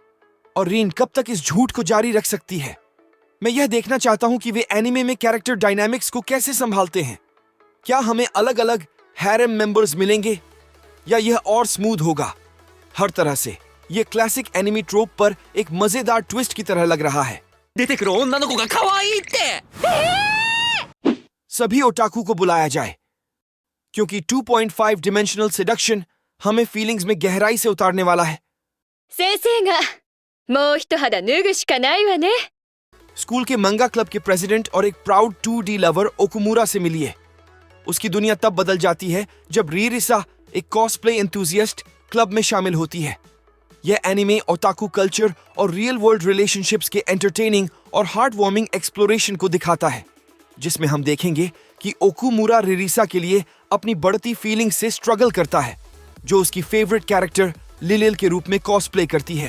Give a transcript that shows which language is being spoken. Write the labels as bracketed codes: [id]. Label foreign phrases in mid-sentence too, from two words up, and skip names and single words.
[hi] और रिन कब तक इस झूठ को जारी रख सकती है? मैं यह देखना चाहता हूं कि वे एनिमे में [en] character dynamics [hi] को कैसे संभालते हैं। क्या हमें अलग अलग [en] harem members [hi] मिलेंगे या यह और स्मूथ होगा? हर तरह से यह [en] classic anime trope [hi] पर एक मजेदार ट्विस्ट की तरह लग रहा है। [ja] 出てくる女の子が可愛いって [hi] सभी ओटाकू को बुलाया जाए क्योंकि 2.5 डिमेंशनल सेडक्शन हमें फीलिंग्स में गहराई से उतारने वाला है। [ja] 先生がもう一肌脱ぐしかないわね。 [hi] स्कूल के [en] manga club [hi] के प्रेसिडेंट और एक [en] proud 2D lover [hi] ओकुमुरा से मिलिए। उसकी दुनिया तब बदल जाती है जब रीरिसा एक [en] cosplay enthusiast club [hi] में शामिल होती है। यह [en] anime otaku culture [hi] और [en] real world relationships [hi] के एंटरटेनिंग और [en] heart warming exploration [hi] को दिखाता है, जिसमें हम देखेंगे कि ओकुमुरा रिरिसा के लिए अपनी बढ़ती फीलिंग से स्ट्रगल करता है, जो उसकी [en] favorite character [hi] लिलिल के रूप में कॉस्प्ले करती है।